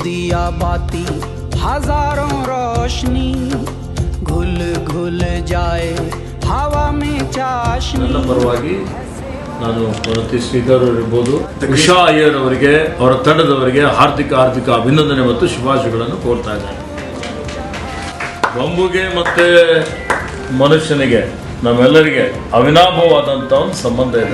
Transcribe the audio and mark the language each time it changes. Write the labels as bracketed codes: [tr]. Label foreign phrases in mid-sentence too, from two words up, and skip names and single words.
[hi] दिया बाती हजारों रोशनी घुल घुल जाए हवा में चाशनी. [kn] ನನ್ನ ಪರವಾಗಿ ನಾನು ವನತಿ ಶ್ರೀಧರ್ ಇರ್ಬೋದು, ಉಷಾ ಅಯ್ಯರ್ ಅವರಿಗೆ ಅವರ ತಂಡದವರಿಗೆ ಹಾರ್ದಿಕ ಅಭಿನಂದನೆ ಮತ್ತು ಶುಭಾಶಯಗಳನ್ನು ಕೋರ್ತಾ ಇದ್ದಾರೆ. ಬಂಬುಗೆ ಮತ್ತು ಮನುಷ್ಯನಿಗೆ ನಮ್ಮೆಲ್ಲರಿಗೆ ಅವಿನಾಭವಾದಂಥ ಒಂದು ಸಂಬಂಧ ಇದೆ.